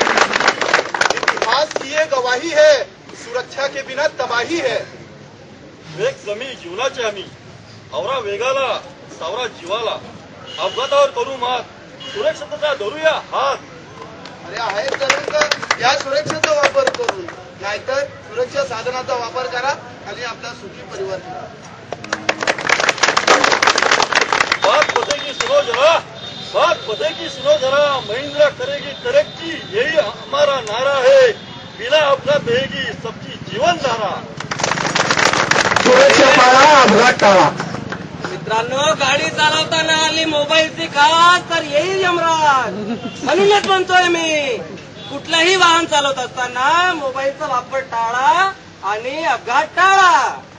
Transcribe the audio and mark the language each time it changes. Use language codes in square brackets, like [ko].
[hi] गवाही है, सुरक्षा के बिना तबाही है। [mr] वेग जमी जीवनाची हमी, आवरा वेगाला सावरा जीवाला, अपघातावर करू मात, सुरक्षितता धरूया हात. अरे आहे तर या सुरक्षेचा वापर करून, नाहीतर सुरक्षा साधनाचा वापर करा आणि आपला सुखी परिवार करा. [hi] बात बतेगी सुनो जरा, बात बतेगी सुनो जरा, महिंद्रा करेगी तरक्की, यही हमारा नारा है. बिना अपघात रहेगी सबकी जीवन धारा. [mr] सुरक्षा पाळा, अपघात टाळा. मित्रांनो, गाडी चालवताना आली मोबाईलची खास तर येईल यमराज. म्हणूनच म्हणतोय मी, कुठलंही वाहन चालवत असताना मोबाईलचा वापर टाळा आणि अपघात टाळा.